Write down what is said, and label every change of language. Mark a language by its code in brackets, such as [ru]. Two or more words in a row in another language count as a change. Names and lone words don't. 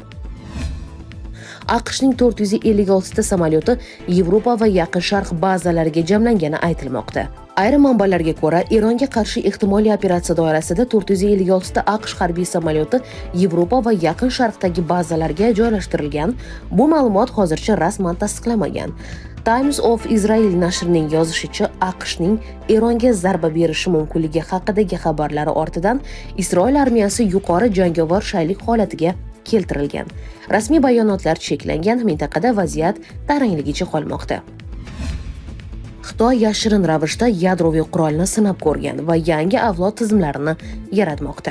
[uz] AQShning 456 ta samolyoti Yevropa va Yaqin Sharq bazalariga jamlangani aytilmoqda. Ayrim manbalarga ko'ra, Eronga qarshi ehtimoliy operatsiya doirasida 456 ta AQSh harbiy samolyoti Yevropa va Yaqin Sharqdagi bazalarga joylashtirilgan. Bu ma'lumot hozircha rasman tasdiqlamagan. Times of Israel nashrining yozishicha, AQShning Eronga zarba berishi mumkinligi haqidagi xabarlari ortidan Isroil armiyasi yuqori jangovar shaylik holatiga keltirilgan. Rasmiy bayonotlar cheklangan, mintaqada vaziyat tarangligicha qolmoqda. Xitoy yashirin ravishda yadroviy qurolni sinab ko'rgan va yangi avlod tizimlarini yaratmoqda.